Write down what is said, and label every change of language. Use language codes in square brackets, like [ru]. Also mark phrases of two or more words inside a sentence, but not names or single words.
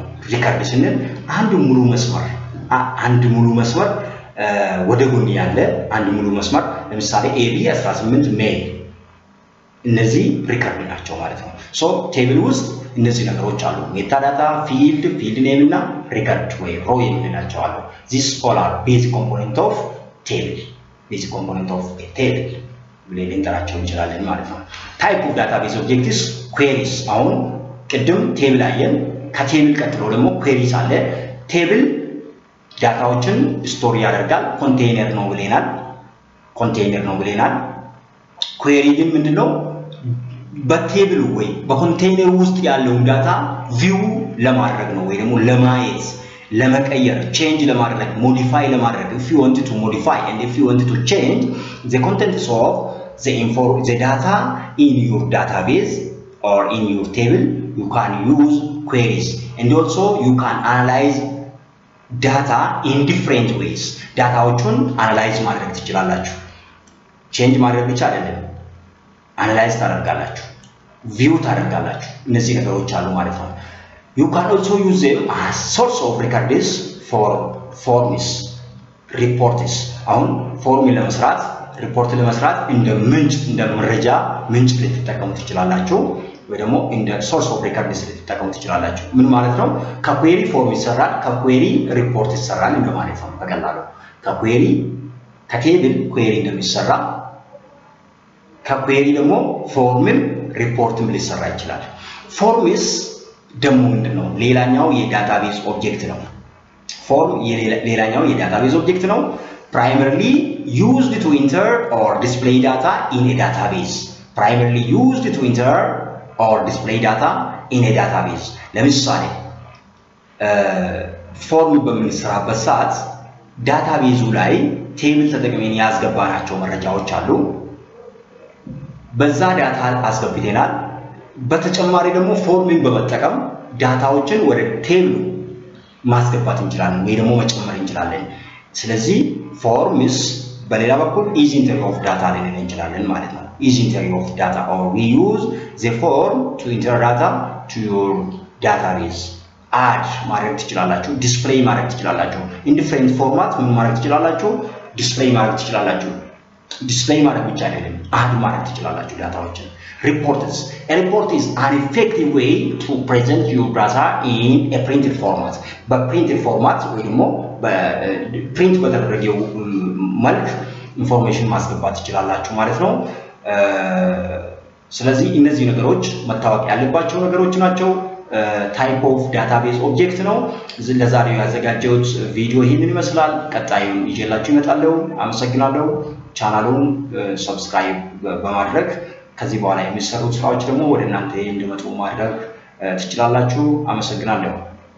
[am] ሪከርድ ስንል አንድ ሙሉ መስመር ወደ ጎን ያለ አንድ ሙሉ መስመር ለምሳሌ AB 18 ሜል እነዚህ ሪከርድ ናቸው ማለት ነው. ሶ ቴብል ውስጥ እነዚህ ነገሮች አሉ. [en] meta data field name [am] እና ሪከርድ ወይ ሮ የምንላቸው አሉ. [en] these all are basic component of table [am] ብለን እንጠራቸው እንችላለን ማለት ነው. [en] type of database objectives queries [am] አሁን ቅድም ቴብል አየን. ከቴብል ቀጥሎ ደግሞ queries አለ. ቴብል ዳታዎችን ስቶር ያደርጋል. ኮንቴይነር ነው ብለናል. query ግን ምንድነው? በቴብል ወይ በኮንቴይነር ውስጥ ያለውን ዳታ ቪው ለማድረግ ነው ወይ ደግሞ ለማየት ለመቀየር change ለማድረግ modify ለማድረግ. [en] if you want to modify and if you want to change the contents of the data in your database or in your table, you can use queries and also you can analyze data in different ways. [am] ዳታዎቹን analyze ማድረግ ትችላላችሁ. change ማድረግ ብቻ አይደለም, analyze ታደርጋላችሁ, view ታደርጋላችሁ. እነዚህ ነገሮች አሉ ማለት ነው. [en] You can also use them as source of records for forms. [am] reports አሁን ፎርም ለመስራት ሪፖርት ለመስራት እንደ ምንጭ እንደ መረጃ ምንጭ ልትጠቀሙ ትችላላችሁ ወይ ደግሞ እንደ [en] source of record [am] ልትጠቀሙ ትችላላችሁ ምን ማለት ነው ከquery ፎርም ይሰራል ከquery ሪፖርት ይሰራል እንደማለት ነው በቀላሉ ከquery ከቴብል query እንደሚሰራ ከquery ደግሞ ፎርምም ሪፖርትም ሊሰራ ይችላል ፎርምስ ደግሞ ምንድነው ሌላኛው የዳታቤዝ ኦብጀክት ነው form ሌላኛው የዳታቤዝ ኦብጀክት ነው [en] primarily used to enter or display data in a database primarily used to enter or display data in a database [am] ለምሳሌ ፎርም በምንሰራበት ሰዓት ዳታቤዙ ላይ ቴብል ተጠቅመን ያስገባናቸው መረጃዎች አሉ በዛ ዳታ አስገብተናል በተጨማሪ ደግሞ ፎርምን በመጠቀም ዳታዎችን ወደ ቴብል ማስገባት እንችላለን ወይ ደግሞ መጨመር እንችላለን ስለዚህ forms በሌላ በኩል [en] is entry of data [am] ልንል እንችላለን ማለት ነው [en] is entry of data or we use the form to enter data to your database [am] add ማድረግ ትችላላችሁ display ማድረግ ትችላላችሁ [en] in different format [am] ምን ማድረግ ትችላላችሁ display ማድረግ ትችላላችሁ display ማድረግ ብቻ አይደለም add ማድረግ ትችላላችሁ ዳታዎችን [en] reports a report is an effective way to present your data in a printed format but printed format [am] ወይ ደግሞ በፕሪንት በተደረገው መልክ ኢንፎርሜሽን ማስገባት ትችላላችሁ ማለት ነው ስለዚህ እነዚህ ነገሮች መታወቅ ያለባቸው ነገሮች ናቸው [en] type of database object [am] ነው ለዛሬው ያዘጋጀሁት ቪዲዮ ይሄንን ይመስላል ቀጣዩን ይዤላችሁ እመጣለሁ አመሰግናለሁ ቻናሉን ሰብስክራይብ በማድረግ ከዚህ በኋላ የሚሰሩት ስራዎች ደግሞ ወደ እናንተ እንዲመጡ ማድረግ ትችላላችሁ አመሰግናለሁ